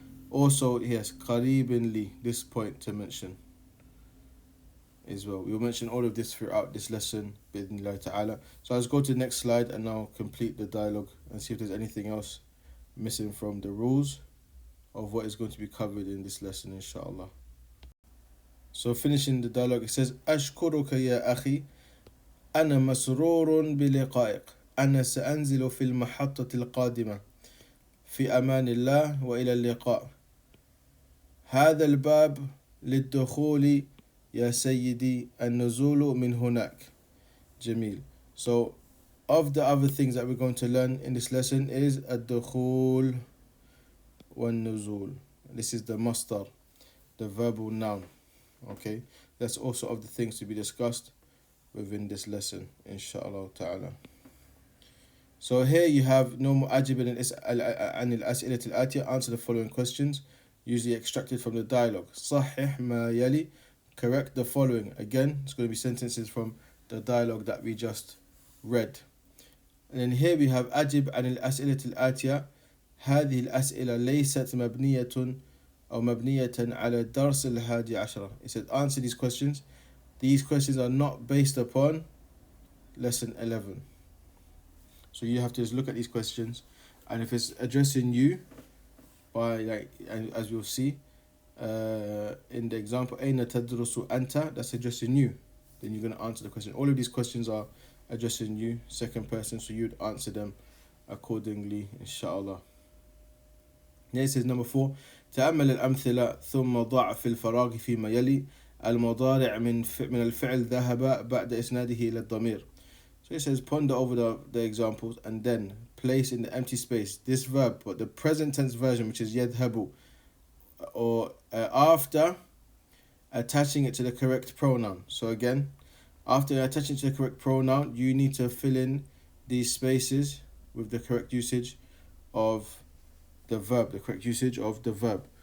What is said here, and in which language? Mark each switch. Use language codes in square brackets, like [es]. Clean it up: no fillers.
[en] Also, yes, [ar] qaribin li, [en] this point to mention as well. We'll mention all of this throughout this lesson, bi'idhnillah ta'ala. So let's go to the next slide and now complete the dialogue and see if there's anything else missing from the rules of what is going to be covered in this lesson, inshallah. So finishing the dialogue, it says: [ar] أشكرك يا أخي، أنا مسرور بلقائك، أنا سأنزل في المحطة القادمة، في أمان الله وإلى اللقاء. هذا الباب للدخول يا سيدي، النزول من هناك. جميل. [en] So of the other things that we're going to learn in this lesson is [ar] الدخول والنزول. [en] This is the masdar, the verbal noun. Okay, that's also of the things to be discussed within this lesson, inshallah ta'ala. So here you have normal [ar] أجب عن الأسئلة الآتية. [en] Answer the following questions, usually extracted from the dialogue. [ar] صحح ما يلي. [en] Correct the following. Again, it's going to be sentences from the dialogue that we just read. And then here we have [ar] أجب عن الأسئلة الآتية. هذه الأسئلة ليست مبنية أو مبنية على الدرس الحادي عشرة. [en] It said answer these questions. These questions are not based upon lesson 11. So you have to just look at these questions, and if it's addressing you, by like, and as you'll see in the example [ar] أين تدرس أنت, [en] that's addressing you, then you're going to answer the question. All of these questions are addressing you, second person, so you'd answer them accordingly, inshallah. Here it says number 4. [ar] تأمل الأمثلة ثم ضع في الفراغ فيما يلي المضارع من الفعل ذهب بعد إسناده إلى الضمير. [en] So it says ponder over the examples and then place in the empty space this verb, but the present tense version, which is [ar] يذهب, [en] or after attaching it to the correct pronoun. So again, after attaching it to the correct pronoun, you need to fill in these spaces with the correct usage of the verb, the correct usage of the verb.